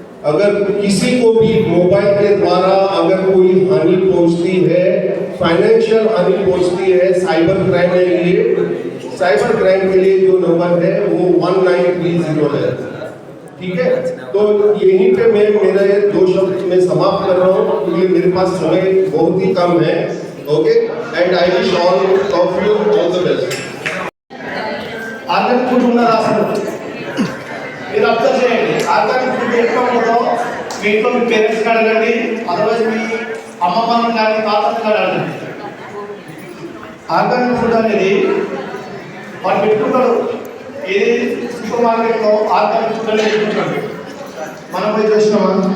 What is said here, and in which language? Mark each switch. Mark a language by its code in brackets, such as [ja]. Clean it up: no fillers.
[hi] अगर किसी को भी मोबाइल के द्वारा अगर कोई हानि पहुंचती है, फाइनेंशियल हानि पहुंचती है, साइबर क्राइम के लिए, साइबर क्राइम के लिए जो नंबर है वो 1930 है। ठीक है, तो यहीं पे मैं मेरे 2 शब्द में समाप्त कर रहा हूँ क्योंकि मेरे पास समय बहुत ही कम है। [en] Okay, and I wish all of you all the best. [te] Organic food ఉన్నది అసలు మీరు అబ్జర్వ్ చేయండి. ఆర్గానిక్ ఫుడ్ ఎట్లా ఉంటుందో మీ ఇంట్లో మీ పేరెంట్స్ అడగండి, అదర్వైజ్ మీ అమ్మమ్మని కానీ తాతని కానీ అడగండి. ఆర్గానిక్ ఫుడ్ అనేది వాళ్ళు పెట్టుకుంటారు. ఏది సూపర్ మార్కెట్లో ఆర్గానిక్ ఫుడ్ అనేది పెట్టుకుంటాడు. మనం పోయి చూసినామా?